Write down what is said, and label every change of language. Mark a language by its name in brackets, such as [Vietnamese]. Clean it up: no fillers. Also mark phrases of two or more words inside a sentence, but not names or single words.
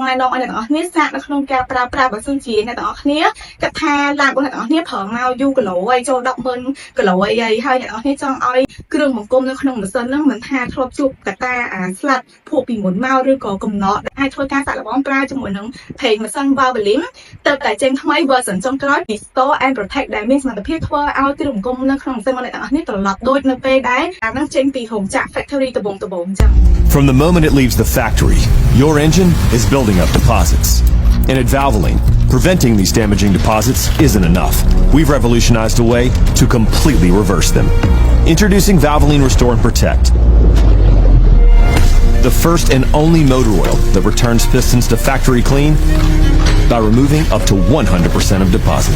[Khmer] ណែនាំឲ្យអ្នកទាំងអស់គ្នាសាកនៅក្នុងការប្រើប្រាស់បើសិនជាអ្នកទាំងអស់គ្នាគិតថាឡានរបស់អ្នកទាំងអស់គ្នាប្រើមកយូរគីឡូហើយចូល100000គីឡូអីហើយអ្នកទាំងអស់គ្នាចង់ឲ្យគ្រឿងបង្គុំនៅក្នុងម៉ាស៊ីនហ្នឹងមិនថាធ្លាប់ជួបកត្តាស្លាត់ភក់ពីមុនមកឬក៏កំណត់អាចធ្វើការសាកល្បងប្រើជាមួយនឹងប្រេងម៉ាស៊ីន Valvoline ទៅតែចេញថ្មី version ចុងក្រោយ Restore and Protect ដែលមានសមត្ថភាពធ្វើឲ្យគ្រឿងបង្គុំនៅក្នុងម៉ាស៊ីនរបស់អ្នកទាំងអស់គ្នាត្រឡប់ដូចនៅពេលដែលអាហ្នឹងចេញពីរោងចក្រ factory ដំបូងអញ្ចឹង [English] From the moment it leaves the factory, your engine is building up deposits. And at Valvoline, preventing these damaging deposits isn't enough. We've revolutionized a way to completely reverse them. Introducing Valvoline Restore and Protect, the first and only motor oil that returns pistons to factory clean by removing up to 100% of deposits.